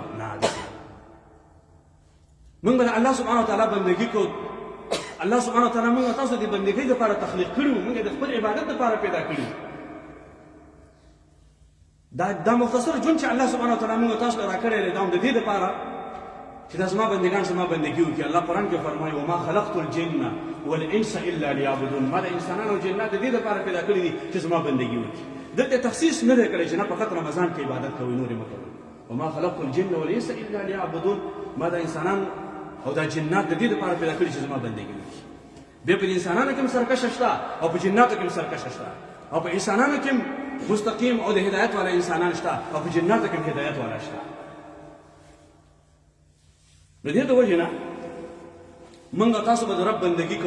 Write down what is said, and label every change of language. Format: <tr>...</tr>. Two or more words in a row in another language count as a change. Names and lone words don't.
<ps>نه، موږ به الله</ps> <ar>سبحانه وتعالی</ar> <ps>بندگی کو. الله</ps> <ar>سبحانه وتعالی</ar> <ps>موږ تاسو د بندګۍ لپاره تخلیق کړو، موږ د خپل عبادت لپاره پیدا کړو. دا مختصر ژوند چې الله</ps> <ar>سبحانه وتعالی</ar> <ps>موږ تاسو راکړی دی، دا هم د دې لپاره چې دا زما بندګان زما بندګي وکړي. الله قرآن کې فرمایي</ps> <ar>وما خلقت الجن والانس الا لیعبدون.</ar> <ps>ما د انسانان او جنات د دې لپاره پیدا کړي دي چې زما بندګي وکړي. دلته تخصیص نه دی کړی چې نه فقط رمضان کې عبادت کوئ، نورې مه کوئ.</ps> <ar>وما خلقت الجن والانس الا لیعبدون.</ar> <ps>ما د انسانان او دا جنات د دې لپاره پیدا کړي چې زما بندګي وکړي. بیا په انسانانو کې هم سرکشه شته او په جناتو کې هم سرکشه شته، او په انسانانو کې هم مستقیم او د هدایت والا انسانان شته، او په جناتو کې هم هدایت والا شته. د دې د وجې نه موږ تاسو به د رب بندګي کوو.</ps>